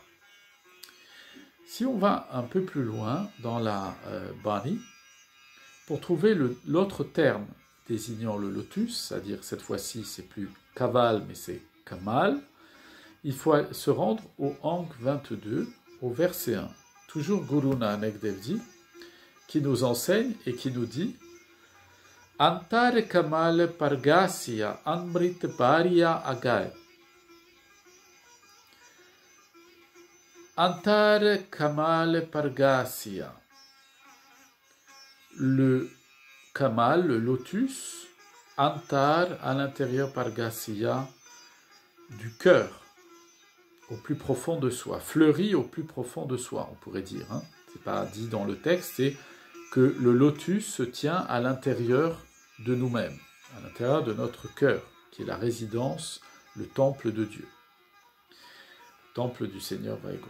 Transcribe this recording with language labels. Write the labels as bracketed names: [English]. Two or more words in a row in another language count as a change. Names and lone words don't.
[French] Si on va un peu plus loin dans la Bani, pour trouver l'autre terme désignant le lotus, c'est-à-dire cette fois-ci c'est plus Kaval mais c'est Kamal, il faut se rendre au Ank 22, au verset 1. Toujours Guru Nanak Dev Ji, qui nous enseigne et qui nous dit [Punjabi] ਅੰਤਰਿ ਕਮਲੁ ਪ੍ਰਗਾਸਿਆ ਅੰਮ੍ਰਿਤੁ ਭਰਿਆ ਅਘਾਇ. ਅੰਤਰਿ ਕਮਲੁ ਪ੍ਰਗਾਸਿਆ. [French] Le Kamal, le lotus, antar à l'intérieur par Garcia du cœur au plus profond de soi, fleuri au plus profond de soi, on pourrait dire. Hein. C'est pas dit dans le texte, c'est que le lotus se tient à l'intérieur de nous-mêmes, à l'intérieur de notre cœur, qui est la résidence, le temple de Dieu, le temple du Seigneur Vaiguru.